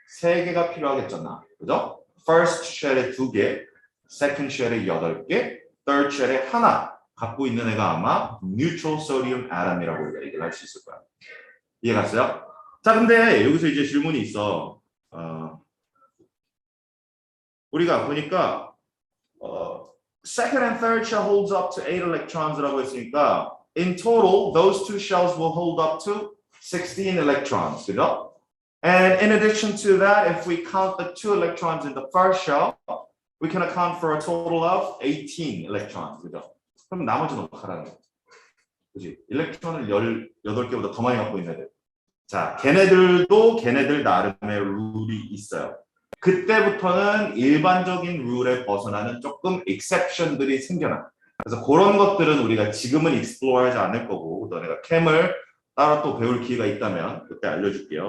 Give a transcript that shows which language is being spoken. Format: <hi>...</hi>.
<ko>3개가 필요하겠잖아. 그죠? first shell에 2개, second shell에 8개, third shell에 하나 갖고 있는 애가 아마 neutral sodium atom이라고 우리가 얘기를 할 수 있을 거야. 이해갔어요? 자, 근데 여기서 이제 질문이 있어. 우리가 보니까</ko> <en>second and third shell holds up to 8 electrons</en> <ko>라고 했으니까</ko> <en>in total those two shells will hold up to 16 electrons,</en> <ko>그죠?</ko> <en>And in addition to that, if we count the 2 electrons in the first shell, we can account for a total of 18 electrons,</en> <ko>그죠? 그럼 나머지는 어떡하라는 거야? 그지? 일렉트론을 18개보다 더 많이 갖고 있는 애들. 자, 걔네들도 걔네들 나름의 룰이 있어요. 그때부터는 일반적인 룰에 벗어나는 조금 exception들이 생겨나. 그래서 그런 것들은 우리가 지금은 explore 하지 않을 거고 너네가 캠을 따로 또 배울 기회가 있다면 그때 알려줄게요.</ko>